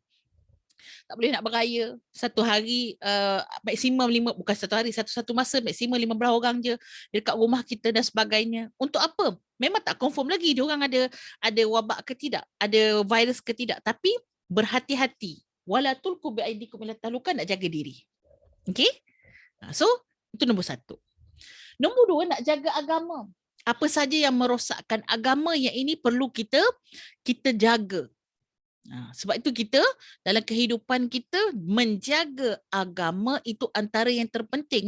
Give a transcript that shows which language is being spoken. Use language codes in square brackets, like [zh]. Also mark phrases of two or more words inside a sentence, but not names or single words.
[ms] Tak boleh nak beraya. Satu hari maksimum 5, bukan satu hari, satu masa maksimum 15 orang je dekat rumah kita dan sebagainya. Untuk apa? Memang tak confirm lagi dia orang ada wabak ke tidak, ada virus ke tidak, tapi berhati-hati. [ar] ولا تلقوا بأيديكم إلى التهلكة, [ms] nak jaga diri. Okey? So, itu nombor 1. Nombor 2, nak jaga agama. Apa saja yang merosakkan agama yang ini perlu kita jaga. Sebab itu kita dalam kehidupan kita menjaga agama itu antara yang terpenting.